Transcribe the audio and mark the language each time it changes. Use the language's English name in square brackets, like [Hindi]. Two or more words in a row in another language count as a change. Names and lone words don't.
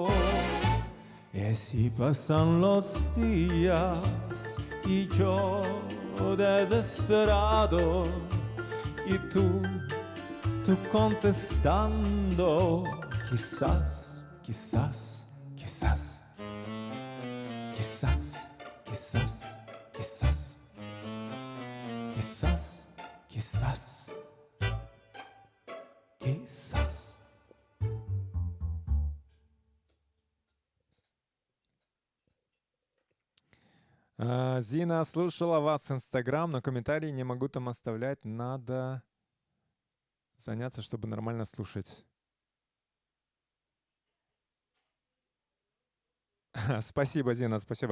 [Spanish] Y así pasan los días y yo desesperado y tú contestando, quizás, quizás, quizás, quizás, quizás, quizás, quizás, quizás, quizás. [Russian] Зина, слушала вас в Инстаграм, но комментарии не могу там оставлять. Надо заняться, чтобы нормально слушать. Спасибо, Зина, спасибо.